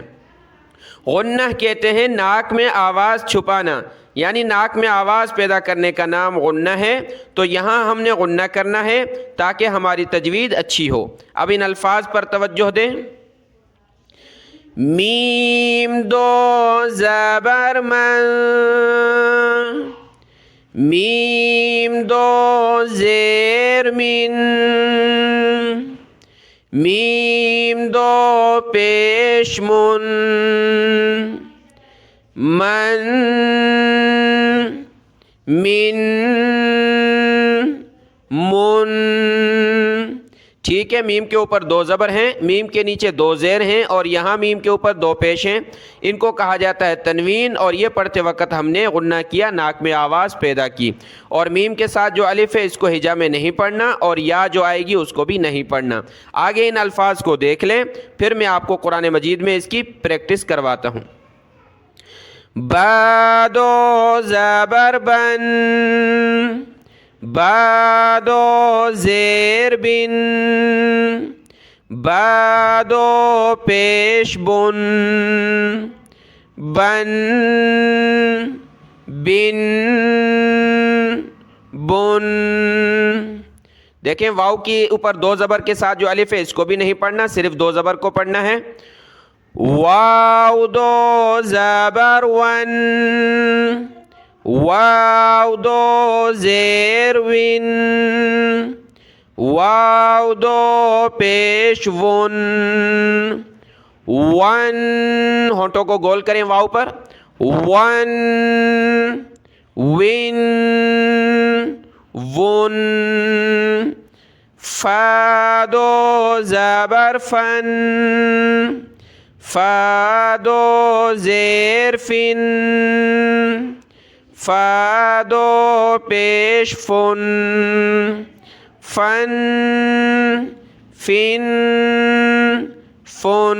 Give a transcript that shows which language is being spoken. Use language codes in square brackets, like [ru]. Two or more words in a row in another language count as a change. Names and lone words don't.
[ur] غنہ کہتے ہیں ناک میں آواز چھپانا، یعنی ناک میں آواز پیدا کرنے کا نام غنہ ہے۔ تو یہاں ہم نے غنہ کرنا ہے تاکہ ہماری تجوید اچھی ہو۔ اب ان الفاظ پر توجہ دیں۔ میم 2 زبر من، میم 2 زیر من، میم 2 پیش من، من، من، من۔ ٹھیک ہے، میم کے اوپر 2 زبر ہیں، میم کے نیچے 2 زیر ہیں، اور یہاں میم کے اوپر 2 پیش ہیں۔ ان کو کہا جاتا ہے تنوین، اور یہ پڑھتے وقت ہم نے غنہ کیا، ناک میں آواز پیدا کی۔ اور میم کے ساتھ جو الف ہے اس کو ہجا میں نہیں پڑھنا، اور یا جو آئے گی اس کو بھی نہیں پڑھنا۔ آگے ان الفاظ کو دیکھ لیں، پھر میں آپ کو قرآن مجید میں اس کی پریکٹس کرواتا ہوں۔ با 2 زبر بن، با 2 زیر بن، با 2 پیش بن، بن، بن، بن۔ دیکھیں واو کے اوپر 2 زبر کے ساتھ جو الف ہے اس کو بھی نہیں پڑھنا، صرف 2 زبر کو پڑھنا ہے۔ واو 2 زبر ون، واو 2 زیر ون، واو 2 پیش ون، ون، ہونٹوں کو گول کریں واو پر، ون، ون، ون, فا دو زبر فن، فا دو زیر فن، فا دو پیش فن، فن، فن، فن.